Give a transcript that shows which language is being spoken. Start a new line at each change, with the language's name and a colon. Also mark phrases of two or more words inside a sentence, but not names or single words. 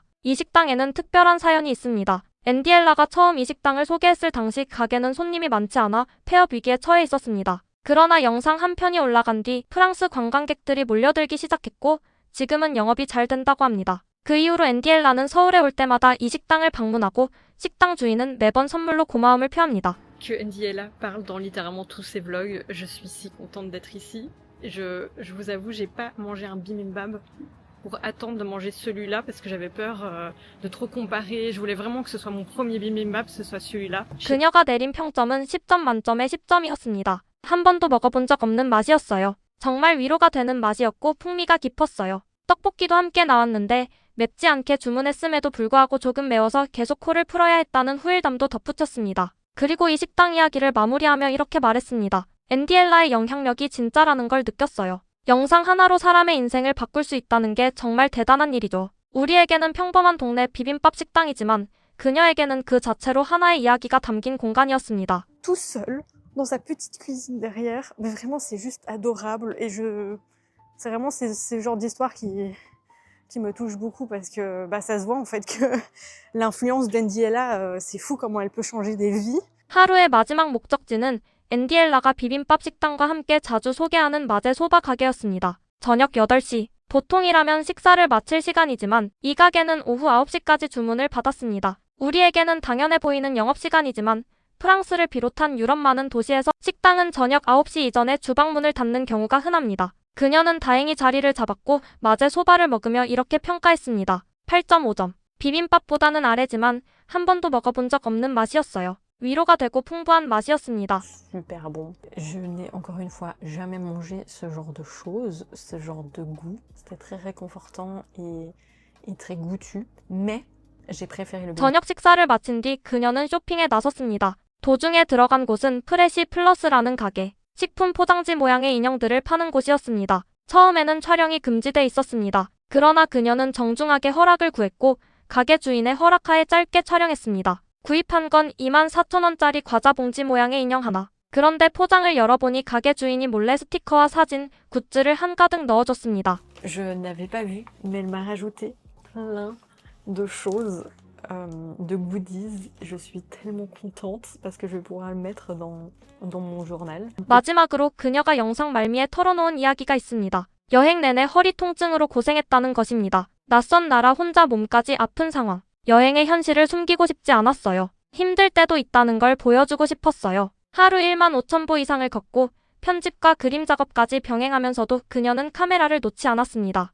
Korean: 이 식당에는 특별한 사연이 있습니다. 앤디엘라가 처음 이 식당을 소개했을 당시 가게는 손님이 많지 않아 폐업 위기에 처해 있었습니다. 그러나 영상 한 편이 올라간 뒤 프랑스 관광객들이 몰려들기 시작했고 지금은 영업이 잘 된다고 합니다. 그 이후로 앤디엘라는 서울에 올 때마다 이 식당을 방문하고 식당 주인은 매번 선물로 고마움을 표합니다.
French: Que Ndiela parle dans littéralement tous ses vlogs. Je suis si contente d'être ici. Je vous avoue, j'ai pas mangé un bibimbap pour attendre de manger celui-là parce que j'avais peur de trop comparer. Je voulais vraiment que ce soit mon premier bibimbap, ce soit celui-là.
Korean: 그녀가 내린 평점은 10점 만점에 10점이었습니다. 한 번도 먹어본 적 없는 맛이었어요. 정말 위로가 되는 맛이었고 풍미가 깊었어요. 떡볶이도 함께 나왔는데 맵지 않게 주문했음에도 불구하고 조금 매워서 계속 코를 풀어야 했다는 후일담도 덧붙였습니다. 그리고 이 식당 이야기를 마무리하며 이렇게 말했습니다. 앤디엘라의 영향력이 진짜라는 걸 느꼈어요. 영상 하나로 사람의 인생을 바꿀 수 있다는 게 정말 대단한 일이죠. 우리에게는 평범한 동네 비빔밥 식당이지만 그녀에게는 그 자체로 하나의 이야기가 담긴 공간이었습니다.
French: Tout seul, dans sa petite cuisine derrière, mais vraiment c'est juste adorable et c'est vraiment ce genre d'histoire qui me touche beaucoup parce que bah, ça se voit en fait que l'influence d'Andiella, c'est fou comment elle peut changer des vies.
Korean: 하루의 마지막 목적지는 앤디엘라가 비빔밥 식당과 함께 자주 소개하는 마제 소바 가게였습니다. 저녁 8시, 보통이라면 식사를 마칠 시간이지만 이 가게는 오후 9시까지 주문을 받았습니다. 우리에게는 당연해 보이는 영업시간이지만 프랑스를 비롯한 유럽 많은 도시에서 식당은 저녁 9시 이전에 주방문을 닫는 경우가 흔합니다. 그녀는 다행히 자리를 잡았고 마제 소바를 먹으며 이렇게 평가했습니다. 8.5점. 비빔밥보다는 아래지만 한 번도 먹어본 적 없는 맛이었어요. 위로가 되고 풍부한 맛이었습니다.
French: Super bon. Je n'ai encore une fois jamais mangé ce genre de choses, ce genre de goût. C'était très réconfortant et très goûtu. Mais j'ai préféré le
Korean: 저녁 식사를 마친 뒤 그녀는 쇼핑에 나섰습니다. 도중에 들어간 곳은 프레시 플러스라는 가게. 식품 포장지 모양의 인형들을 파는 곳이었습니다. 처음에는 촬영이 금지돼 있었습니다. 그러나 그녀는 정중하게 허락을 구했고 가게 주인의 허락하에 짧게 촬영했습니다. 구입한 건 24,000원짜리 과자 봉지 모양의 인형 하나. 그런데 포장을 열어보니 가게 주인이 몰래 스티커와 사진, 굿즈를 한가득 넣어줬습니다.
French: Je n'avais pas vu, mais elle m'a rajouté plein de choses, de goodies. Je suis tellement contente parce que je vais pouvoir le mettre dans mon journal.
Korean: 마지막으로 그녀가 영상 말미에 털어놓은 이야기가 있습니다. 여행 내내 허리 통증으로 고생했다는 것입니다. 낯선 나라 혼자 몸까지 아픈 상황. 여행의 현실을 숨기고 싶지 않았어요. 힘들 때도 있다는 걸 보여주고 싶었어요. 하루 15,000보 이상을 걷고 편집과 그림 작업까지 병행하면서도 그녀는 카메라를 놓지 않았습니다.